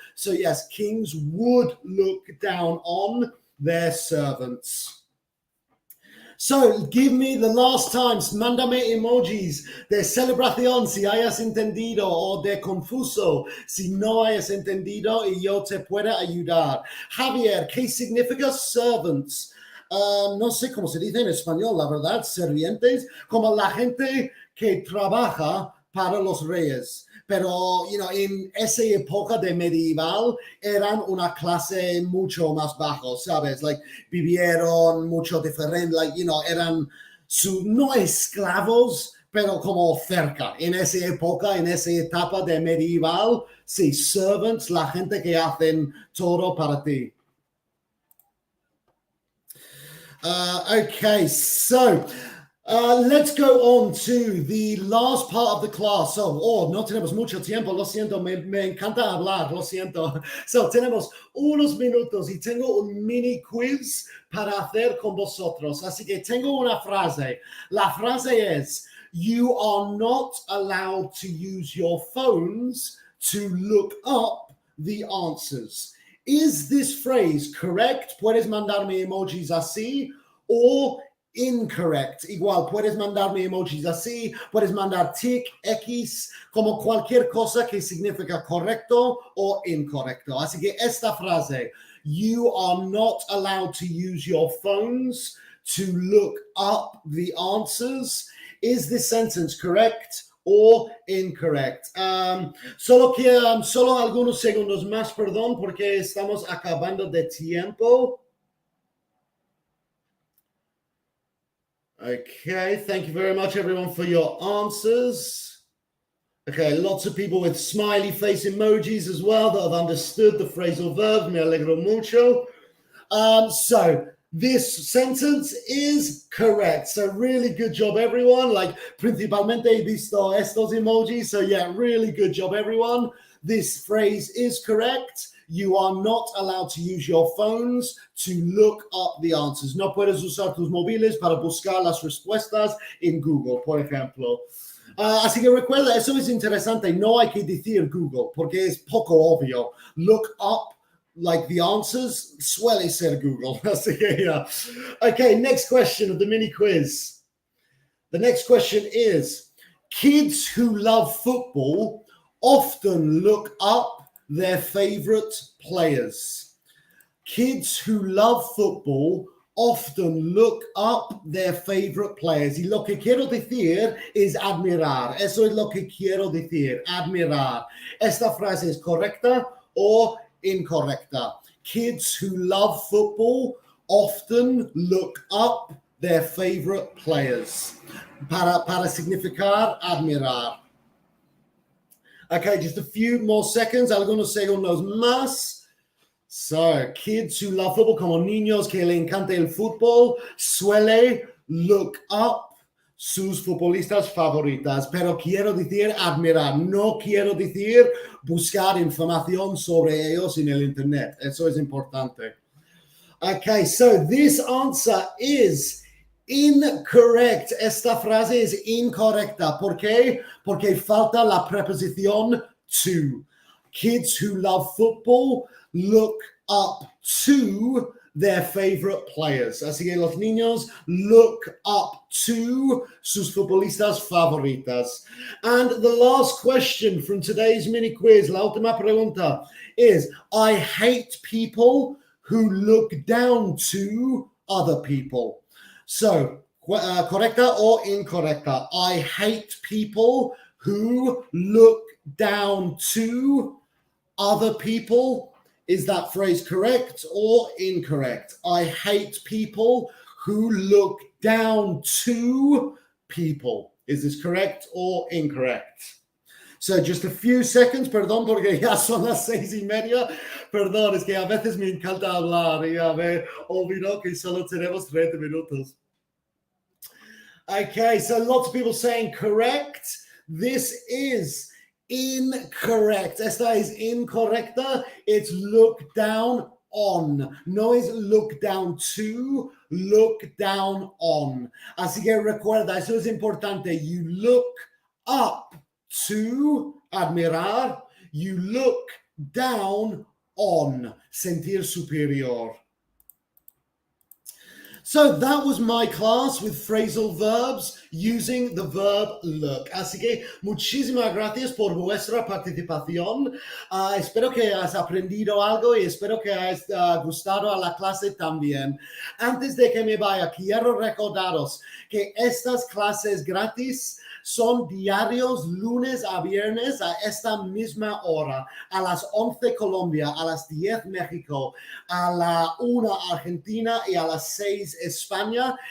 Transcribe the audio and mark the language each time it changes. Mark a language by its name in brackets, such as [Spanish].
[English] So yes, kings would look down on their servants. So, give me the last times, [Spanish] mándame emojis de celebración si hayas entendido o de confuso si no hayas entendido y yo te pueda ayudar. Javier, ¿qué significa servants? No sé cómo se dice en español, la verdad, servientes, como la gente que trabaja para los reyes. Pero, en esa época de medieval eran una clase mucho más bajo, ¿sabes? Like, vivieron mucho diferente, eran no esclavos, pero como cerca, en esa época, en esa etapa de medieval, sí, servants, la gente que hacen todo para ti. [English] Okay, so let's go on to the last part of the class. [Spanish] So, no tenemos mucho tiempo, lo siento, me encanta hablar, lo siento. So, tenemos unos minutos y tengo un mini quiz para hacer con vosotros. Así que tengo una frase. La frase es, [English] you are not allowed to use your phones to look up the answers. Is this phrase correct? [Spanish] Puedes mandarme emojis así o incorrect. Igual, puedes mandarme emojis así, puedes mandar tic, X, como cualquier cosa que significa correcto o incorrecto. Así que esta frase, [English] you are not allowed to use your phones to look up the answers. Is this sentence correct or incorrect? [Spanish] Solo algunos segundos más, perdón, porque estamos acabando de tiempo. [English] Okay, thank you very much, everyone, for your answers. Okay, lots of people with smiley face emojis as well that have understood the phrasal verb. [Spanish] Me alegro mucho. [English] So this sentence is correct. So really good job, everyone. Like, [Spanish] principalmente he visto estos emojis. [English] So yeah, really good job, everyone. This phrase is correct. You are not allowed to use your phones to look up the answers. [Spanish] No puedes usar tus móviles para buscar las respuestas en Google, por ejemplo. Así que recuerda, eso es interesante. No hay que decir Google porque es poco obvio. [English] Look up like the answers [Spanish] suele ser Google. Así que, [English] yeah. Okay, next question of the mini quiz. The next question is, kids who love football often look up their favorite players. Kids who love football often look up their favorite players. [Spanish] Y lo que quiero decir es admirar. Eso es lo que quiero decir, admirar. Esta frase es correcta o incorrecta. [English] Kids who love football often look up their favorite players. [Spanish] Para significar admirar. [English] Okay, just a few more seconds, [Spanish] algunos segundos más. [English] So, kids who love football, [Spanish] como niños que le encanta el fútbol, suele look up sus futbolistas favoritas. Pero quiero decir admirar, no quiero decir buscar información sobre ellos en el internet. Eso es importante. [English] Okay, so this answer is incorrect. [Spanish] Esta frase es incorrecta. ¿Por qué? Porque falta la preposición to. [English] Kids who love football look up to their favorite players. [Spanish] Así que los niños look up to sus futbolistas favoritas. [English] And the last question from today's mini quiz, [Spanish] la última pregunta, [English] is I hate people who look down to other people. So, correcta or incorrecta? I hate people who look down to other people. Is that phrase correct or incorrect? I hate people who look down to people. Is this correct or incorrect? So just a few seconds, [Spanish] perdón, porque ya son las 6:30. Perdón, es que a veces me encanta hablar y a ver, olvido que solo tenemos 30 minutos. [English] Okay, so lots of people saying correct. This is incorrect. [Spanish] Esta es incorrecta. [English] It's look down on. No es look down to, look down on. [Spanish] Así que recuerda, eso es importante. [English] You look up to, admirar. You look down on, [Spanish] sentir superior. [English] So that was my class with phrasal verbs using the verb look. [Spanish] Así que muchísimas gracias por vuestra participación. Espero que hayas aprendido algo y espero que hayas gustado a la clase también. Antes de que me vaya, quiero recordaros que estas clases gratis son diarios lunes a viernes a esta misma hora, a las 11 Colombia, a las 10 México, a la 1 Argentina y a las 6 España.